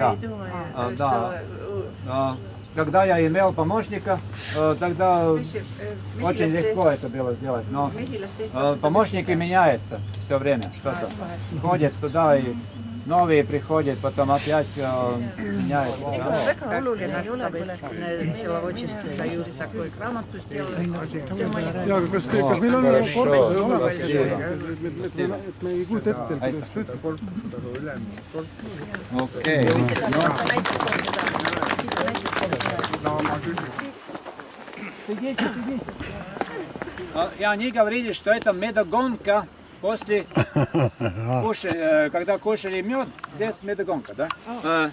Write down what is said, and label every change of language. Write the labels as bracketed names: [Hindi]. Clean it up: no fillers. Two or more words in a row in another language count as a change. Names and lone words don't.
[Russian] Иногда. Да. когда я имел помощника, тогда очень легко это было сделать. Но помощники меняются все время, что-то. Ходят туда и новые приходят, потом опять меняются. [Estonian] väga oluline ei ole [Russian] Пчеловодческий союз такой грамоту сделал. [Estonian] Ja, kas meil on korpus olemas? Et me ei kujuta ette, kuidas töötab korpus. [Russian] Окей. Сидите. И они говорили, что это медогонка после когда кушали мед, здесь медогонка, да?